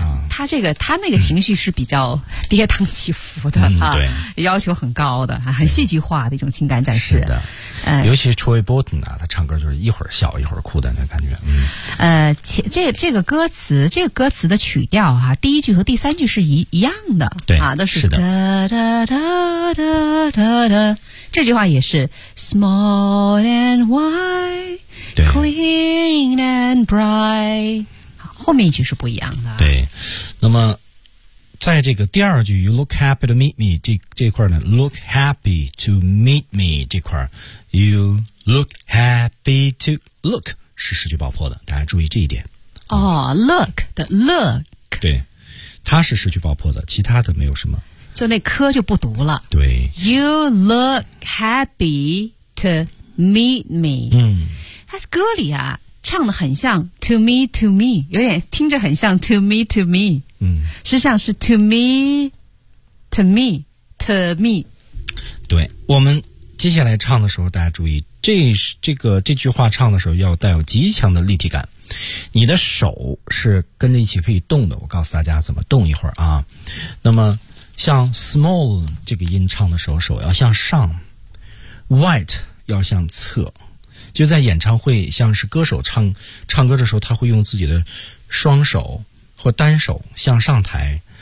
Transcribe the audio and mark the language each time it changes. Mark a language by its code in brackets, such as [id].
[zh] 他这个他那个情绪是比较跌宕起伏的啊、对，要求很高的，很戏剧化的一种情感展示。是的，尤其是 Troy Bolton 啊，他唱歌就是一会儿笑一会儿哭的那感觉。这个歌词，这个歌词的曲调啊，第一句和第三句是一样的，对啊，都是哒哒哒哒哒哒，这句话也是 [en] small and white, clean and bright。 [zh] 后面一句是不一样的。对，那么在这个第二句 [en] You look happy to meet me [zh] 这块呢 [en] Look happy to meet me [zh] 这块 [en] You look happy to look [zh] 是失去爆破的，大家注意这一点。哦、look 的 look 对，它是失去爆破的，其他的没有什么，就那科就不读了。对， [en] You look happy to meet me。 [zh] 嗯，它歌里啊唱得很像 [en] to me to me， [zh] 有点听着很像 to me to me。嗯，实际上是 [en] to me to me to me。 [zh] 对，我们接下来唱的时候大家注意，这句话唱的时候要带有极强的立体感，你的手是跟着一起可以动的，我告诉大家怎么动一会儿啊。那么像 small 这个音唱的时候，手要向上， white 要向侧，就在演唱会，像是歌手唱歌的时候，他会用自己的双手或单手向上抬。